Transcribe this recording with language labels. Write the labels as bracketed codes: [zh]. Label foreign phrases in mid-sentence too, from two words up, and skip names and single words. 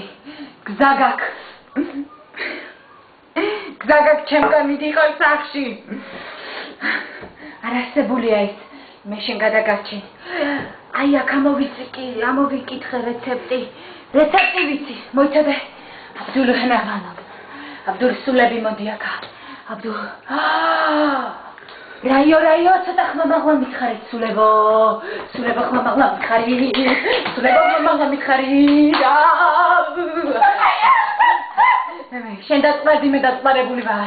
[ka] გზაგაკ ჩემგან მიდიყარ სახში. არასებულია ეს. მე შენ გადაგარჩენ. აი აქ ამოვიკითხე რეცეპტი. რეცეპტი ვიცი. მოიცადე. Abdul Hanavano. Abdul სულები მოდი აქა. Abdul. რაიო ცოტა ხმა მაღლა მითხარით სულებო. სულებო ხმა მაღლა მითხარი. შენ დაწყმარდი მე დაწყმარებული ვარ.